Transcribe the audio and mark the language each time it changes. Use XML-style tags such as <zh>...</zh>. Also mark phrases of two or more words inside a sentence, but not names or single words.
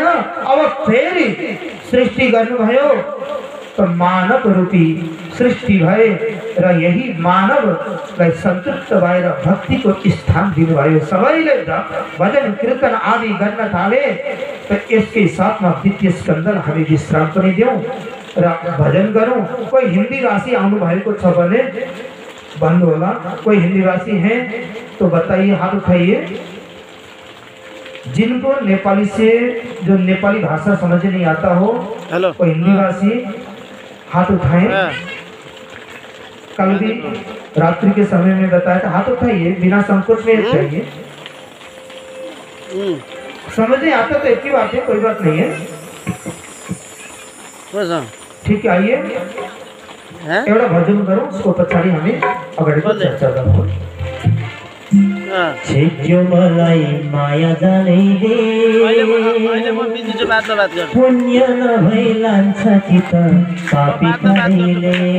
<ne>अब फेरि सृष्टि गर्नुभयो त मानव रूपी सृष्टि भए र यही मानवलाई सन्तुष्ट भएर भक्तिको स्थान दिनुभयो। सबैले भजन कीर्तन आदि गर्न थाले त यसकै साथमा द्वितीय स्कन्धलाई हामी विश्राम पनि दिउँ र भजन गरौँ। कोही हिन्दी भाषी आउनु भएको छ भने भन्नु होला।</ne> <hi>कोही हिन्दी भाषी हैं तो बताइए, हाथ उठाइए। जिनको नेपाली से जो नेपाली भाषा समझ नहीं आता हो, कोई हिंदी भाषी हाथ उठाएं। कल भी रात्रि के समय में बताया था, हाथ उठाइए बिना संकोच में उठाइए। समझ नहीं आता तो एक ही बात है, कोई बात नहीं है। ठीक है, आइए</hi> <ne>एउटा भजन गरौँ, उसको पछाडि हामी अगाडिको चर्चा गरौँ। छिट्यो मलाई माया जानेले पुण्य नभई लान्छ कि त पापी कहिले।</ne>